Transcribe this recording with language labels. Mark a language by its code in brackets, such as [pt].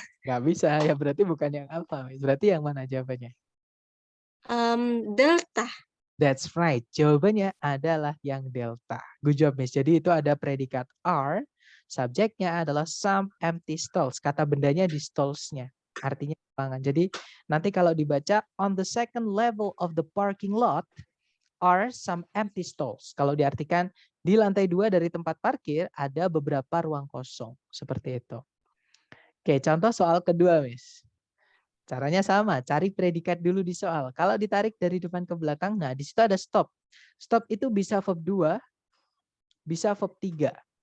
[id] Nggak bisa, ya berarti bukan yang alfa, Miss. Berarti yang mana jawabannya? Delta. [en] That's right. [id] Jawabannya adalah yang delta. [en] Good job, [id] Miss. Jadi itu ada predikat are, subjeknya adalah [en] some empty stalls. [id] Kata bendanya di stalls-nya. Artinya lapangan. Jadi nanti kalau dibaca [en] on the second level of the parking lot are some empty stalls. [id] Kalau diartikan di lantai 2 dari tempat parkir ada beberapa ruang kosong. Seperti itu. Oke, contoh soal kedua, Miss. Caranya sama, cari predikat dulu di soal. Kalau ditarik dari depan ke belakang, nah di situ ada stop. Stop itu bisa verb 2, bisa verb 3.